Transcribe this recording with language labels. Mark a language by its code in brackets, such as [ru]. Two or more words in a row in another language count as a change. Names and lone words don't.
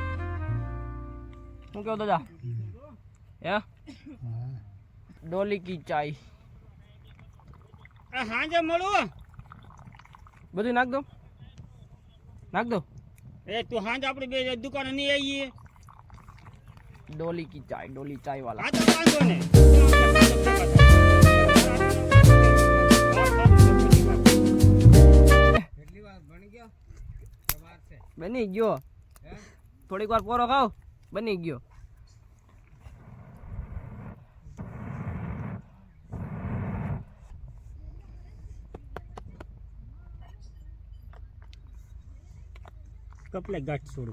[gu] શું કેવું દાદા? હે ડોલી કી ચાય હાંજે મળું, બધું નાખ દો, નાખ દો. એ તું હાંજ આપણે બે દુકાને નહીં આવીએ. डोली की चाय वाला. આ તો વાંધો ને બની ગયો. થોડીક વાર પોરો ખાવ, બની ગયો. કપલે ગાંઠ છોડું